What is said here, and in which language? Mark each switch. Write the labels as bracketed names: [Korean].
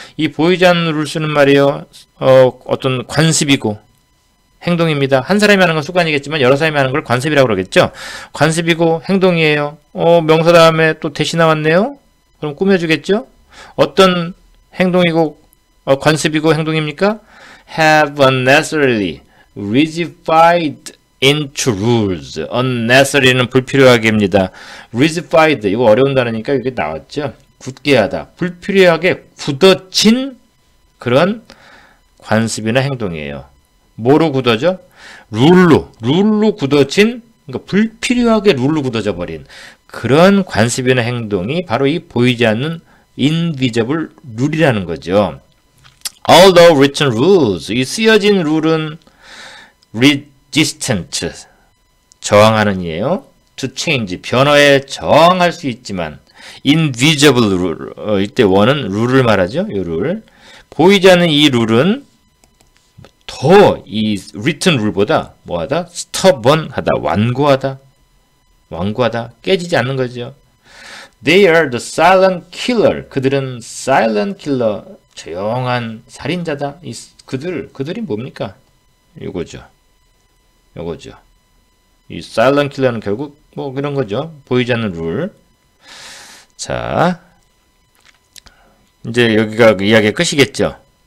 [Korean] 이 보이지 않는 rules는 말이에요. 어떤 관습이고 행동입니다. 한 사람이 하는 건 습관이겠지만 여러 사람이 하는 걸 관습이라고 그러겠죠. 관습이고 행동이에요. 명사 다음에 또 대시 나왔네요. 그럼 꾸며주겠죠. 어떤 행동이고 관습이고 행동입니까? [English] Have unnecessarily rigidified into rules. [Korean] unnecessary는 불필요하게입니다. rigidified 이거 어려운 단어니까 이게 나왔죠. 굳게 하다, 불필요하게 굳어진 그런 관습이나 행동이에요. 뭐로 굳어져? 룰로 굳어진, 그러니까 불필요하게 룰로 굳어져 버린 그런 관습이나 행동이 바로 이 보이지 않는 invisible 룰이라는 거죠. [English] Although written rules, [Korean] 이 쓰여진 룰은 resistant, 저항하는 이에요. [English] to change, [Korean] 변화에 저항할 수 있지만 invisible rule, 이때 원은 룰을 말하죠. 이 룰. 보이지 않는 이 룰은 더 이 written 룰보다 뭐하다? stubborn하다, 완고하다, 깨지지 않는 거죠. [English] They are the silent killer. [Korean] 그들은 silent killer, 조용한 살인자다. 그들이 뭡니까? 요거죠. 이 silent killer는 결국 뭐 그런 거죠. 보이지 않는 룰. 자, 이제 여기가 이야기의 끝이겠죠.